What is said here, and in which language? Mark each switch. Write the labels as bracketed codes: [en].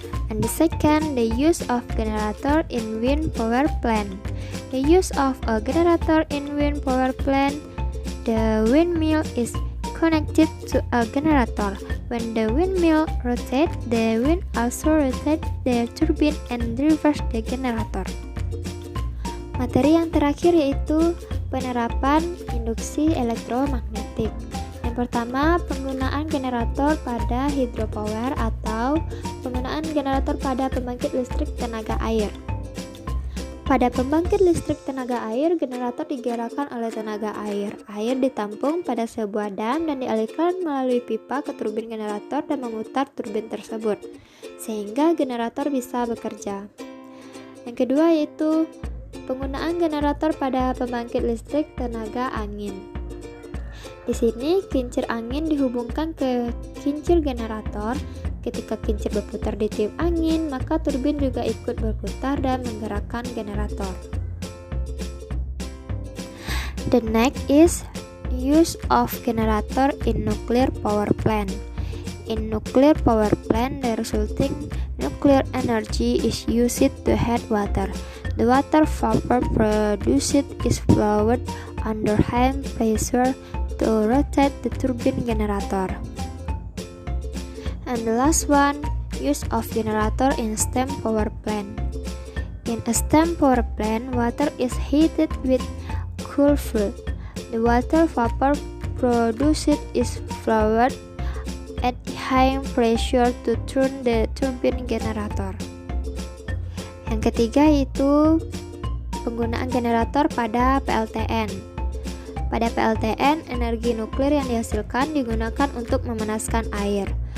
[en] And the second, the use of generator in wind power plant. The use of a generator in wind power plant, the windmill is connected to a generator. When the windmill rotates, the wind also rotates the turbine and reverse the generator. [id] Materi yang terakhir yaitu penerapan induksi elektromagnetik. Yang pertama, penggunaan generator pada hydropower atau penggunaan generator pada pembangkit listrik tenaga air. Pada pembangkit listrik tenaga air, generator digerakkan oleh tenaga air. Air ditampung pada sebuah dam dan dialirkan melalui pipa ke turbin generator dan memutar turbin tersebut, sehingga generator bisa bekerja. Yang kedua yaitu penggunaan generator pada pembangkit listrik tenaga angin. Di sini, kincir angin dihubungkan ke kincir generator. Ketika kincir berputar di tiup angin, maka turbin juga ikut berputar dan menggerakkan generator. [en] The next is use of generator in nuclear power plant. In nuclear power plant, the resulting nuclear energy is used to heat water. The water vapor produced is flowed under high pressure to rotate the turbine generator. And the last one, use of generator in steam power plant. In a steam power plant, water is heated with cool fluid. The water vapor produced is flowed at high pressure to turn the turbine generator. [id] Yang ketiga yaitu penggunaan generator pada PLTN. Pada PLTN, energi nuklir yang dihasilkan digunakan untuk memanaskan air.